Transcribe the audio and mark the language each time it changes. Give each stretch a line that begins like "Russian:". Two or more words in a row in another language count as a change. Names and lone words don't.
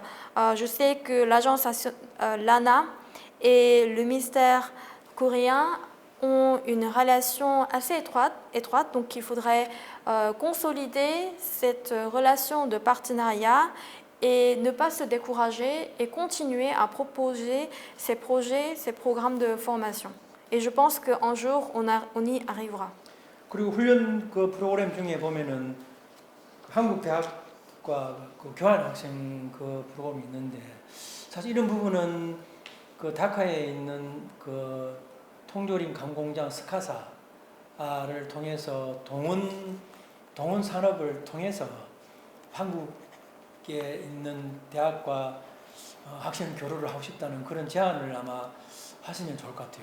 French: Je sais que l'agence l'ANA et le ministère coréen ont une relation assez étroite, donc il faudrait consolider cette relation de partenariat et ne pas se décourager et continuer à proposer ces projets, ces programmes de formation. Et je pense qu'un jour, on y arrivera.
Korean: 그리고 훈련 그 프로그램 중에 보면은 한국 대학과 그 교환 학생 그 프로그램이 있는데 사실 이런 부분은 그 다카에 있는 그 통조림 감공장 스카사를 통해서 동원 산업을 통해서 한국에 있는 대학과 학생 교류를 하고 싶다는 그런 제안을 아마 하시면 좋을 것 같아요.